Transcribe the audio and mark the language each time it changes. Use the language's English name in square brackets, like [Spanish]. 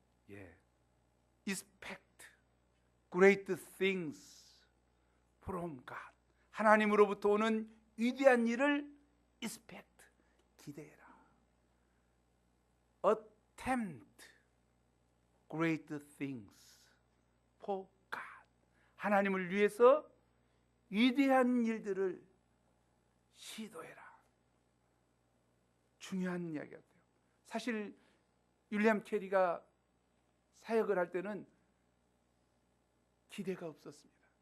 [English] 예, expect great things from God. [Korean] 하나님으로부터 오는 위대한 일을 expect, 기대해라. [English] attempt great things for God. [Korean] 하나님을 위해서 위대한 일들을 시도해라. 중요한 이야기 같아요. 사실 윌리엄 캐리가 사역을 할 때는 기대가 없었습니다.